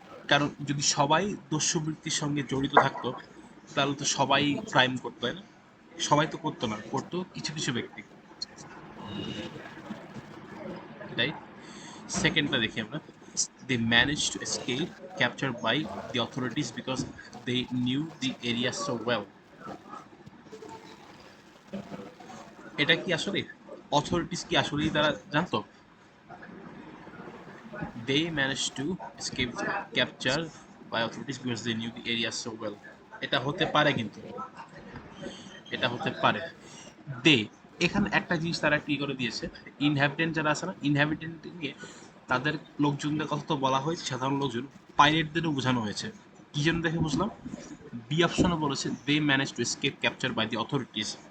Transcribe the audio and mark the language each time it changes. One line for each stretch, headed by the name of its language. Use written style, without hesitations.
Bangla: কারণ যদি সবাই দস্যুবৃত্তির সঙ্গে জড়িত থাকতো, তাহলে তো সবাই ক্রাইম করতো, তাই না? সবাই তো করতো না, করতো কিছু কিছু ব্যক্তি, রাইট? সেকেন্ডটা দেখি আমরা।
English: They managed to escape captured by the authorities because they knew the area so well.
Bangla: এটা কি আসলে অথরিটিস কি আসলেই তারা জানতো?
English: They managed to escape capture by authorities because they knew the area so well.
Bangla: এটা হতে পারে, কিন্তু এটা হতে পারে। দে, এখানে একটা জিনিস তারা কি করে দিয়েছে, ইনহ্যাবিটেন্ট যারা আছে না, ইনহ্যাবিটেন্ট নিয়ে তাদের লোকজনদের কথা তো বলা হয়েছে, সাধারণ লোকজন, পাইরেটদেরও বোঝানো হয়েছে। কি জন্য দেখে বুঝলাম? বি অপশনে বলেছে
English: They manage to escape capture by the authorities.